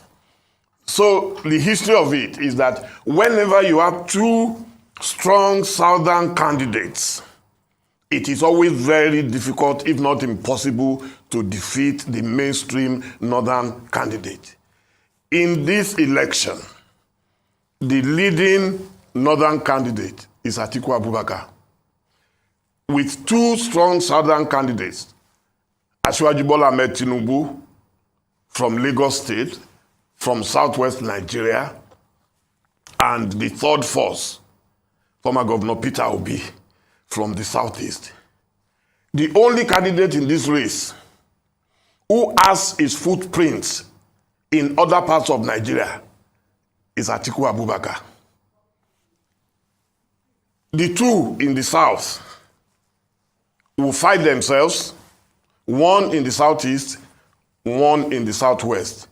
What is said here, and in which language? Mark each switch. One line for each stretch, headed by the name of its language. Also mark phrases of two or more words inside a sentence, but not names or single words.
English: So the history of it is that whenever you have 2 strong Southern candidates, it is always very difficult, if not impossible, to defeat the mainstream Northern candidate. In this election, the leading Northern candidate is Atiku Abubakar. With 2 strong Southern candidates, Asiwaju Bola Ahmed Tinubu from Lagos State, from Southwest Nigeria, and the third force, former Governor Peter Obi from the Southeast. The only candidate in this race who has his footprints in other parts of Nigeria is Atiku Abubakar. The 2 in the South will fight themselves, one in the Southeast, one in the Southwest.